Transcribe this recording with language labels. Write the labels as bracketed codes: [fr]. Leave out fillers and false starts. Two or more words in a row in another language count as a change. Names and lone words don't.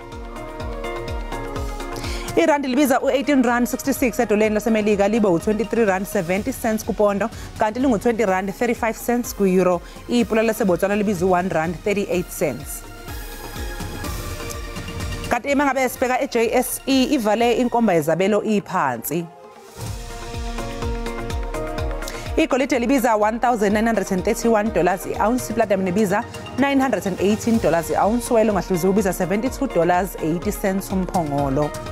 [zu] Irandi libiza u18.66 edoleni laseMelika libe u23.70 kupondo kanti lingu20.35 ku-euro. Ipula laseBotswana libiza u1.38. Kanti emangabe sibheka eJSE ivale inkomba yezabelo iphansi. Igolide libiza $1,931 i-ounce, iplatinum libiza $918 i-ounce, oil ongahluziwe ubiza $72.80 umphongolo.